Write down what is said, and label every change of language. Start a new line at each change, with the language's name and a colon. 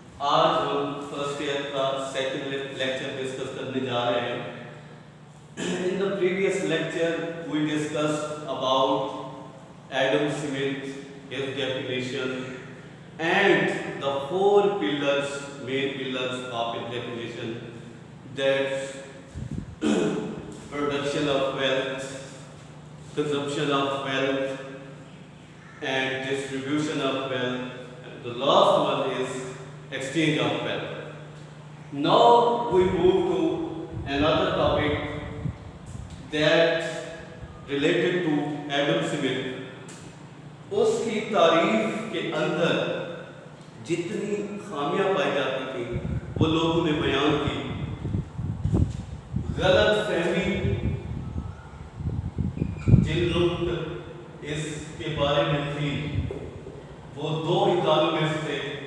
Urdu: آج ہم first year کا سیکنڈ لیکچر ڈسکس کرنے جا رہے ہیں.
English: In the previous lecture we discussed about Adam Smith, his definition and the four pillars, main pillars of his definition, that production of wealth, consumption of wealth and distribution of wealth. And the last one is exchange of wealth. Now we move to another topic that related to Adam Smith.
Urdu: اس کی تعریف کے اندر جتنی خامیاں پائی جاتی تھیں وہ لوگوں نے بیان کی. غلط فہمی جن لوگ اس کے بارے میں تھی وہ دو اکانومسٹ تھے.